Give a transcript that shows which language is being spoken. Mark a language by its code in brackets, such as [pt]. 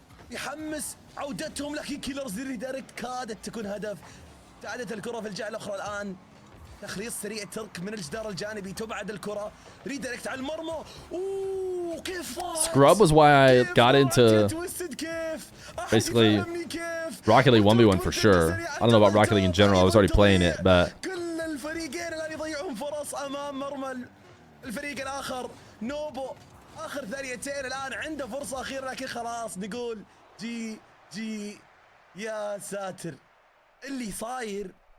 [ar] يحمس عودتهم، لكن كيلرز ريدايركت كادت تكون هدف. تعادت الكرة في الجهة الأخرى الآن. تخليص سريع ترك من الجدار الجانبي، تبعد الكرة، ريدايركت على المرمى. اوه كيف [en] Scrub was why I got into basically Rocket League 1v1 for sure. I don't know about Rocket League in general. I was already playing it, but [ar] كل الفريقين الآن يضيعون فرص أمام مرمى الفريق الآخر. نوبو آخر ثانيتين الآن عنده فرصة أخيرة، لكن خلاص نقول جي يا ساتر اللي صاير.